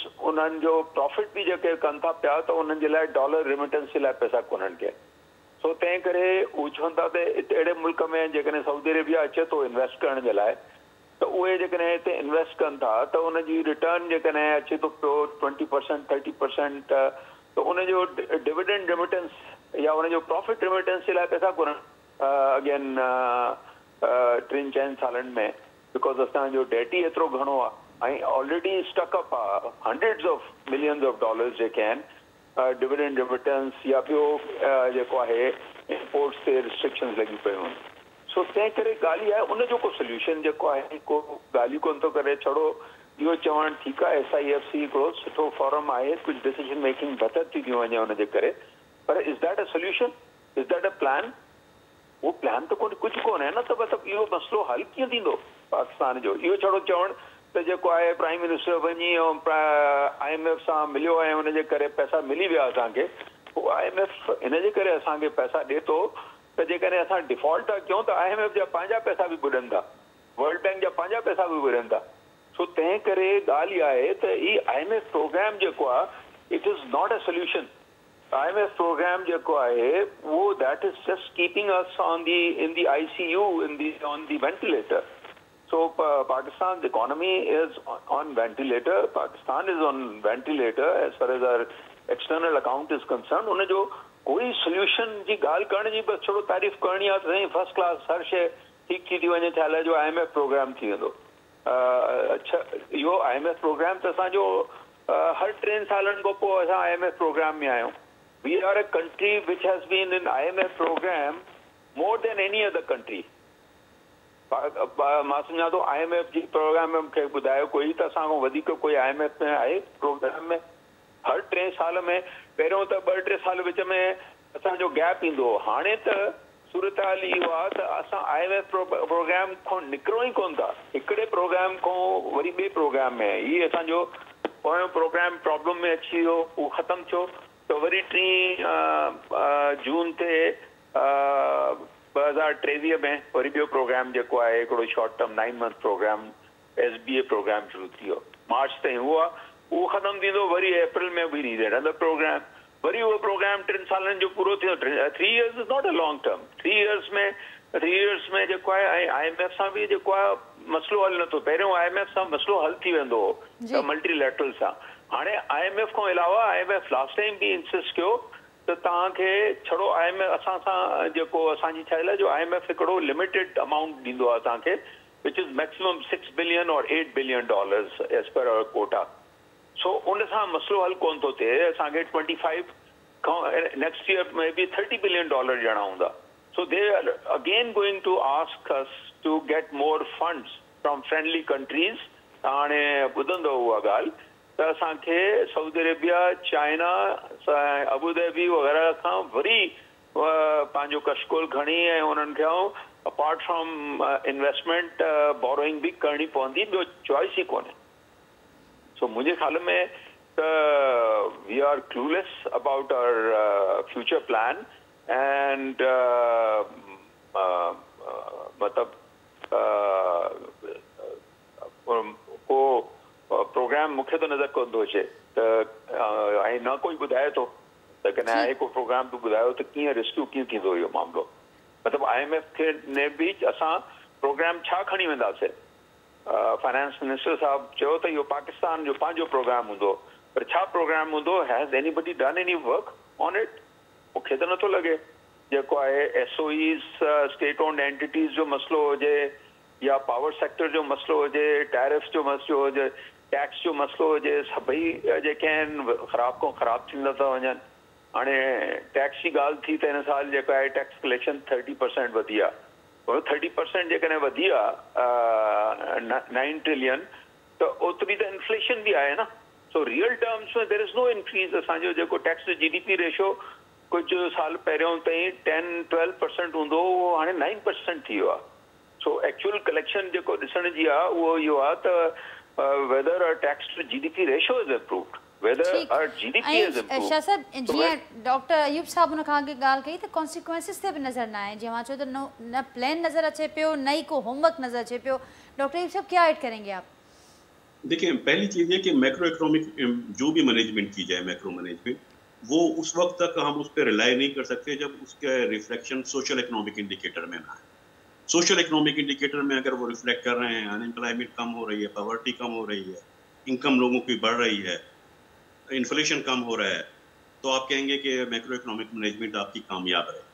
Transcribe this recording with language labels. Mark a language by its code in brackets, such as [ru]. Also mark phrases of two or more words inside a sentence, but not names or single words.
[sd] उन्हनि जो प्रॉफिट बि जेके कनि था पिया त उन्हनि जे लाइ [en] dollar remittance [sd] जे लाइ पैसा कोन्हनि के सो तंहिं करे उहे चवनि था त अहिड़े मुल्क में जेकॾहिं सऊदी अरेबिया अचे थो इन्वेस्ट करण जे लाइ त उहे जेकॾहिं हिते इन्वेस्ट कनि था त उनजी रिटर्न जेकॾहिं अचे थो पियो 20% 30% त उनजो [en] dividend remittance [sd] या उनजो [en] profit remittance [sd] जे लाइ पैसा कोन्हनि अगेन 3-4 सालनि में बिकॉज़ असांजो डेट ई एतिरो घणो आहे ऐं [en] already stuck up [sd] आहे [en] hundreds of millions of dollars [sd] जेके आहिनि [en] dividend remittance [sd] या ॿियो जेको आहे इंपोर्ट्स ते रिस्ट्रिक्शन्स लॻी पियूं आहिनि सो तंहिं करे ॻाल्हि आहे उनजो को सोल्यूशन जेको आहे को ॻाल्हियूं कोन थो करे छड़ो इहो चवणु ठीकु आहे SIFC हिकिड़ो सुठो फॉरम आहे कुझु [en] decision making [sd] बहितर थी थी वञे हुनजे करे पर [en] is that a solution is that a plan [sd] उहो प्लान त कुझु कोन्हे न त मतिलबु इहो मसइलो हल कीअं थींदो पाकिस्तान जो इहो छड़ो चवणु त जेको आहे [en] prime minister [sd] वञी ऐं IMF सां मिलियो ऐं हुनजे करे पैसा मिली विया असांखे पोइ IMF हिनजे करे असांखे पैसा ॾिए थो त जेकॾहिं असां डिफॉल्ट था कयूं त IMF जा पंहिंजा पैसा बि ॿुॾनि था वर्ल्ड बैंक जा पंहिंजा पैसा बि ॿुॾनि था सो तंहिं करे ॻाल्हि इहा आहे त ही IMF प्रोग्राम जेको आहे [en] it is not a solution [sd] IMF प्रोग्राम जेको आहे उहो [en] that is just keeping us in the ICU on the ventilator so Pakistan's economy is on ventilator Pakistan is on ventilator as far as our external account is concerned [sd] उनजो कोई सोल्यूशन जी ॻाल्हि करण जी बसि थोरो तारीफ़ करणी आहे त साईं [en] first class [sd] हर शइ ठीकु थी वञे छा लाइ जो IMF प्रोग्राम थी वेंदो। अच्छा इहो IMF प्रोग्राम त असांजो हर 3 सालनि खां पोइ असां IMF प्रोग्राम में आहियूं। [en] we are a country which has been in IMF program more than any other country. [sd] मां सम्झां थो IMF जी प्रोग्राम में मूंखे ॿुधायो कोई त असां खां वधीक कोई IMF में आहे प्रोग्राम में। हर 3 साल में पहिरियों त 2-3 साल विच में असांजो गैप ईंदो हो। हाणे त सूरत हाल इहो आहे त असां IMF प्रोग्राम खां निकिरो ई कोन था। हिकिड़े प्रोग्राम खां वरी ॿिए प्रोग्राम में हीअ असांजो पोयों प्रोग्राम प्रॉब्लम में अची वियो, उहो ख़तमु थियो त वरी 3 जून ते 2023 में वरी ॿियो प्रोग्राम जेको आहे हिकिड़ो [en] short term 9 month program SBA program [sd] शुरू थी वियो। मार्च ताईं उहो आहे, उहो ख़तमु थींदो, वरी अप्रैल में बि [en] need another program, [sd] वरी उहो प्रोग्राम 3 सालनि जो पूरो थियो। [en] 3 years is not a long term. [sd] 3 years में जेको आहे ऐं IMF सां बि जेको आहे मसलो हल नथो। पहिरियों IMF सां मसलो हल थी वेंदो हो मल्टीलैटरल सां। हाणे IMF खां अलावा IMF [en] last time [sd] बि इंसिस्ट कयो त तव्हांखे छड़ो IMF असां सां जेको असांजी छा आहे जो IMF हिकिड़ो [en] limited amount [sd] ॾींदो आहे असांखे [en] which is maximum $6 billion or $8 billion as per our quota. [sd] सो उन सां मसलो हल कोन थो थिए। असांखे 25 खां [en] next year [sd] में बि $30 billion ॾियणा हूंदा। [en] so they are again going to ask us to get more funds from friendly countries. [sd] हाणे ॿुधंदो उहा ॻाल्हि त असांखे सऊदी अरेबिया, चाइना, अबूधाबी वग़ैरह खां वरी पंहिंजो कशकोल खणी ऐं उन्हनि खे [en] apart from investment borrowing [sd] बि करणी पवंदी, ॿियो चॉइस ई कोन्हे। सो मुंहिंजे ख़्याल में त [en] we are clueless about our future plan and [sd] मतिलबु को प्रोग्राम मूंखे त नज़र कोन थो अचे त ऐं न कोई ॿुधाए थो त कॾहिं आहे को प्रोग्राम बि ॿुधायो त कीअं रिस्क्यू कीअं थींदो इहो मामिलो। मतिलबु IMF खे ने बि असां प्रोग्राम छा खणी वेंदासीं। [en] finance minister [sd] साहब चयो त इहो पाकिस्तान जो पंहिंजो प्रोग्राम हूंदो, पर छा प्रोग्राम हूंदो? [en] has anybody done any work on it? [sd] मूंखे त नथो लॻे। जेको आहे SOEs [en] state owned entities [sd] जो मसलो हुजे या [en] power sector [sd] जो मसलो हुजे, टैरिफ जो मसलो हुजे, टैक्स जो मसलो हुजे, सभई जेके आहिनि ख़राब खां ख़राब थींदा था वञनि। हाणे टैक्स जी ॻाल्हि थी त हिन साल जेका आहे [en] tax collection [sd] 30% वधी आहे। 30% जेकॾहिं वधी आहे 9 ट्रिलियन त ओतिरी त इन्फ्लेशन बि आहे न। सो [en] real terms [sd] में [en] there is no increase. [sd] असांजो जेको [en] tax to GDP ratio [sd] कुझु साल पहिरियों ताईं 10-12% हूंदो, उहो हाणे 9% थी वियो आहे। सो [en] actual collection [sd] जेको ॾिसण जी आहे उहो इहो आहे त [en] whether a tax to GDP ratio is improved whether a GDP is improved. [sd] शाह साहब जीअं डॉक्टर अयूब साहब हुन खां अॻु ॻाल्हि कई त कॉन्सिक्वेंसिस ते बि नज़र न आहे। जीअं मां चयो त न प्लान नज़र अचे पियो, न ही को होमवर्क नज़र अचे पियो। [ur] ڈاکٹر ایوب صاحب کیا ایڈ کریں گے آپ? دیکھیے، پہلی چیز ہے کہ [en] macro economic [ur] جو بھی مینجمنٹ کی جائے, [en] macro management, [ur] وہ اس وقت تک ہم اس پر ریلائی نہیں کر سکتے جب اس کا ریفلیکشن [en] social economic indicator [ur] میں نہ ہے. [en] social economic indicator [ur] میں اگر وہ ریفلیکٹ کر رہے ہیں، انایمپلائمنٹ کم ہو رہی ہے، پاورٹی کم ہو رہی ہے، انکم لوگوں کی بڑھ رہی ہے، انفلیشن کم ہو رہا ہے، تو آپ کہیں گے کہ [en] macro economic management [ur] آپ کی کامیاب ہے.